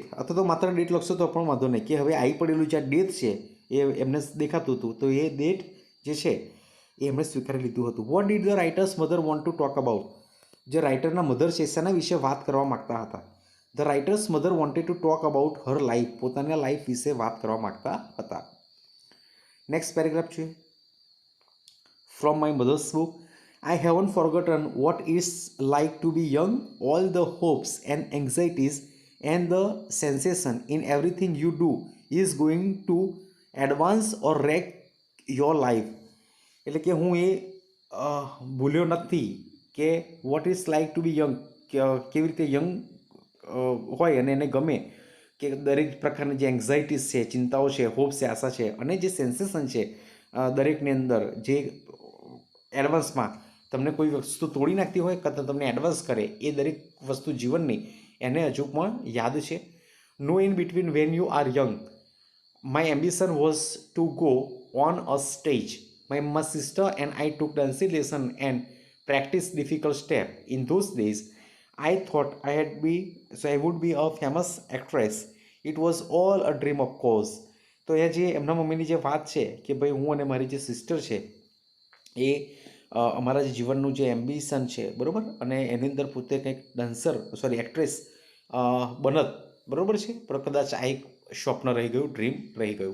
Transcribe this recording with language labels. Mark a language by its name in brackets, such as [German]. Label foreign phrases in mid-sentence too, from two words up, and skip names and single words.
[Gujarati] અથવા તો માત્ર ડેટ લખશો તો પણ વાંધો નહીં, કે હવે આવી પડેલું જે ડેથ છે એ એમને દેખાતું હતું, તો એ ડેટ જે છે એ એમણે સ્વીકારી લીધું હતું. [English] What did the writer's mother want to talk about? [Gujarati] જે રાઇટરના મધર છે શેના વિશે વાત કરવા માગતા હતા? [English] The writer's mother wanted to talk about her life. [Gujarati] પોતાના લાઈફ વિશે વાત કરવા માગતા હતા. નેક્સ્ટ પેરેગ્રાફ જોઈએ. [English] From my mother's book, I haven't forgotten what it's like to be young. All the hopes and anxieties and the sensation in everything you do is going to advance or wreck your life. [Gujarati] એટલે કે હું એ ભૂલ્યો નથી કે [English] what is like to be young, [Gujarati] કેવી રીતે યંગ હોય અને એને ગમે કે દરેક પ્રકારની જે એન્ઝાઇટીસ છે, ચિંતાઓ છે, હોપ્સ છે, આશા છે, અને જે સેન્સેશન છે દરેકની અંદર, જે એડવાન્સમાં તમને કોઈ વસ્તુ તોડી નાખતી હોય કાં તો તમને એડવાન્સ કરે, એ દરેક વસ્તુ જીવનની એને હજુ પણ યાદ છે. [English] No in between when you are young my ambition was to go on a stage. My sister and I took dancing lesson and practiced difficult step. In those days, I thought I would be a famous actress. It was all a dream, of course. [Gujarati] તો એ જે એમના મમ્મીની જે વાત છે કે ભાઈ હું અને મારી જે સિસ્ટર છે એ અમારા જે જીવનનું જે એમ્બિશન છે, બરાબર, અને એની અંદર પોતે કંઈક એક્ટ્રેસ બનત, બરાબર છે, પણ કદાચ આ એક સ્વપ્ન રહી ગયું, ડ્રીમ રહી ગયું.